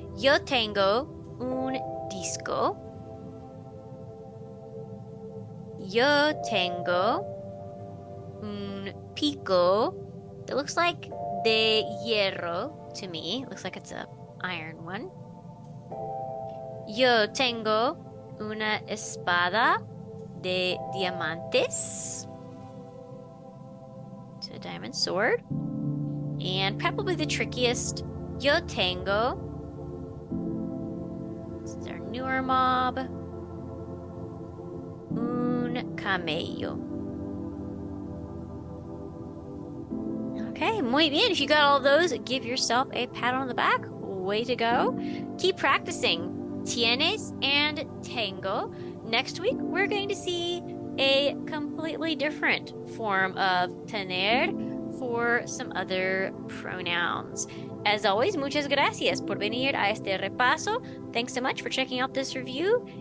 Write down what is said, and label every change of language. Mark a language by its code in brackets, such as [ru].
[es] Yo tengo un disco. Yo tengo un pico [en] that looks like [es] de hierro [en] to me. Looks like it's a iron one. [es] Yo tengo una espada de diamantes. [en] It's a diamond sword. And probably the trickiest, [es] yo tengo. [en] This is our newer mob. [es] Un camello. Okay, muy bien. [en] If you got all those, give yourself a pat on the back. Way to go. Keep practicing. Tienes and tengo. Next week, we're going to see a completely different form of tener for some other pronouns. [es] As always, muchas gracias por venir a este repaso. [en] Thanks so much for checking out this review.